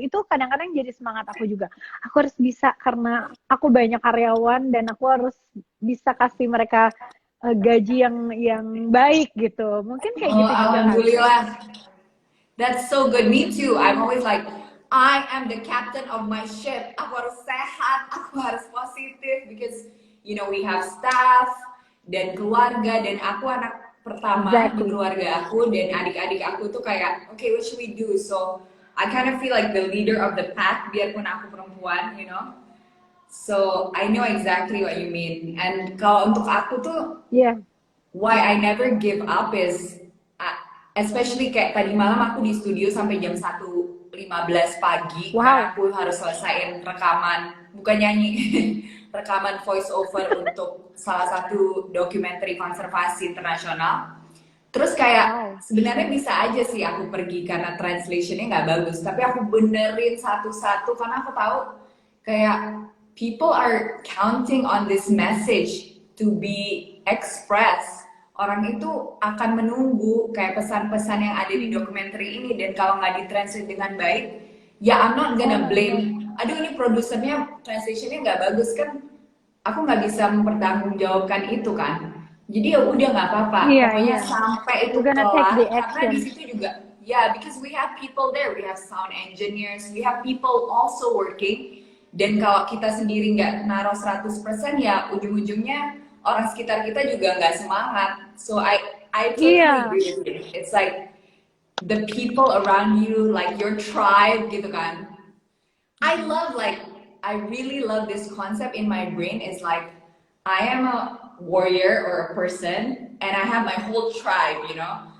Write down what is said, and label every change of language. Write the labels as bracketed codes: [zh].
[id] Itu kadang-kadang jadi semangat aku juga. Aku harus bisa karena aku banyak karyawan dan aku harus bisa kasih mereka gaji yang baik gitu. Mungkin kayak Oh, gitu juga kali ya. [en] alhamdulillah. That's so good. Me too. I'm always like, I am the captain of my ship. [id] Aku harus sehat, aku harus positif [en] because you know we have staff [id] dan keluarga dan aku anak pertama di [en] Exactly. [id] keluarga aku dan adik-adik aku tuh kayak, [en] okay, what should we do? So I kind of feel like the leader of the pack [id] biarpun aku perempuan, [en] you know. So I know exactly what you mean. [id] And kalau untuk aku tuh [en] Yeah. why I never give up is uh, especially [id] kayak tadi malam aku di studio sampai jam 1:15 pagi karena aku harus selesaiin rekaman bukan nyanyi rekaman voice over untuk salah satu dokumenter konservasi internasional. Terus kayak [en] Wow. [id] sebenarnya bisa aja sih aku pergi karena translationnya nggak bagus, tapi aku benerin satu-satu karena aku tahu kayak [en] people are counting on this message to be expressed. [id] Orang itu akan menunggu kayak pesan-pesan yang ada di dokumenter ini, dan kalau nggak ditranslate dengan baik, ya [en] I'm not gonna blame. [id] Aduh, ini produsernya translationnya nggak bagus kan? Aku nggak bisa mempertanggungjawabkan itu kan. Jadi ya udah nggak apa-apa. Pokoknya sampai itu kelar. Karena di situ juga, [en] because we have people there, we have sound engineers, we have people also working. [id] Dan kalau kita sendiri nggak naruh 100%, ya ujung-ujungnya orang sekitar kita juga nggak semangat. [en] So I totally agree with you. It's like the people around you, like your tribe [id] gitu kan. [en] I really love this concept in my brain. Is like I am a warrior or a person, and I have my whole tribe, you know.